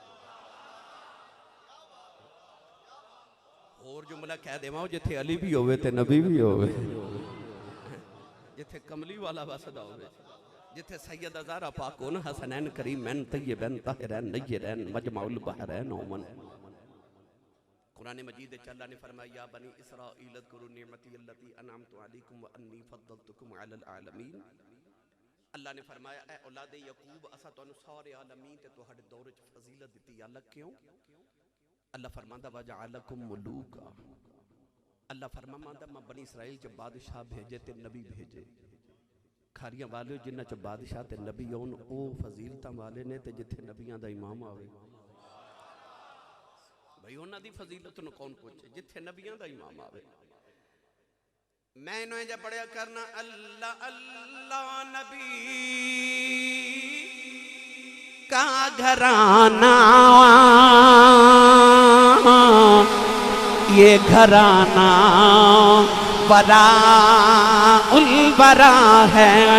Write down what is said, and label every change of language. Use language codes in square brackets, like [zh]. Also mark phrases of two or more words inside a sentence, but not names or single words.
[pa] اور جملہ کہہ دیواں جتھے علی بھی ہووے تے نبی بھی ہووے، جتھے کملی والا وسدا ہووے، جتھے سید زہرا پاک ہو نہ [ar] حسنين كريمين طيبين طاهرين نيرين مجمع البحرين [pa] ओमन। قرآن مجید اللہ نے فرمایا [ar] يا بني إسرائيل اذكروا نعمتي التي أنعمت عليكم وأني فضلتكم على العالمين. [pa] اللہ نے فرمایا اے اولادِ یعقوب اساں تہانوں سارے عالمین تے تہاڈے دور چ فضیلت دتی. الگ کیوں? اللہ فرماندا [ar] وجعلكم ملوكا. [pa] اللہ فرماندا میں بنی اسرائیل چ بادشاہ بھیجے تے نبی بھیجے. کھاریاں والے جنہاں چ بادشاہ تے نبی ہون او فضیلتاں والے نے تے جتھے نبیاں دا امام آوے بھائی انہاں دی فضیلت نوں کون پچھے جتھے نبیاں دا امام آوے. میں انہوں جا پڑھیا کرنا اللہ اللہ نبی کا گھرانہ یہ گھرانہ برا ال برا ہے.